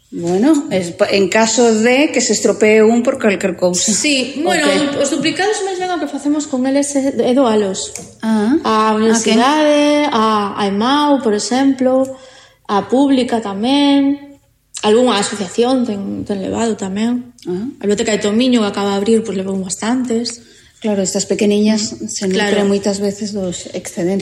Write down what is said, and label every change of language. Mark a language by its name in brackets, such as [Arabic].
[Spanish] Bueno, es en caso de que se estropee un por cualquier cousa. Sí, bueno, okay. [Galician] Os duplicados máis ben o que facemos con eles é doalos. Ah, a universidade, okay. A EMAU, por exemplo, a pública tamén, algunha asociación ten levado tamén. Ah. A biblioteca de Tomiño que acaba de abrir, pois levou bastantes. Claro, estas pequeniñas se nutren, claro, moitas veces dos excedentes.